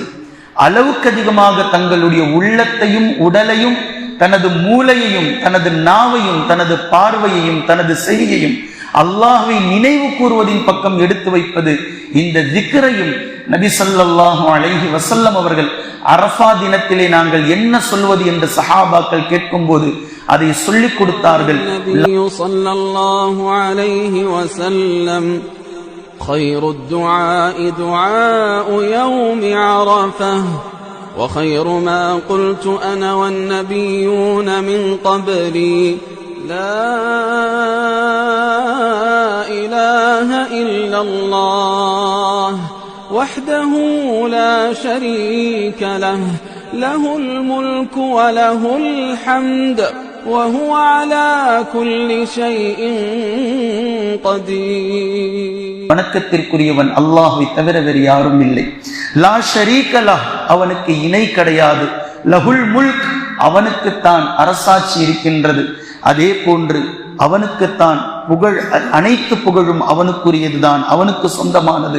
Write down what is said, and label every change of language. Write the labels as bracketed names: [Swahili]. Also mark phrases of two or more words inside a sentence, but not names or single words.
[Tamil] அளவுக்கு அதிகமாக தங்களுடைய உள்ளத்தையும் உடலையும் தனது மூளையையும் தனது நாவையும் தனது பார்வையையும் தனது செய்கையும் அல்லாஹ்வை நினைவு கூறுவதின் பக்கம் எடுத்து வைப்பது. இந்த திக்ரையும் நபி [Arabic] صلى الله عليه وسلم [Tamil] அவர்கள் அரஃபா தினத்திலே நாங்கள் என்ன சொல்வது என்று சஹாபாக்கள் கேட்கும் போது அதை சொல்லிக் கொடுத்தார்கள். [Arabic] خير الدعاء دعاء يوم عرفة وخير ما قلت أنا والنبيون من قبلي لا إله إلا الله وحده لا شريك له له الملك وله الحمد وهو على كل شيء قدير. [Tamil] வணக்கத்திற்குரியவன் அல்லாஹ்வை தவிர வேறு யாரும் இல்லை. [Arabic] لا شريك له, [Tamil] அவனுக்கு இணை கிடையாது. [Arabic] له الملك, [Tamil] அவனுக்குத்தான் அரசாட்சி இருக்கின்றது. அதே போன்று அவனுக்குத்தான் புகழ், அனைத்து புகழும் அவனுக்குரியதுதான், அவனுக்கு சொந்தமானது.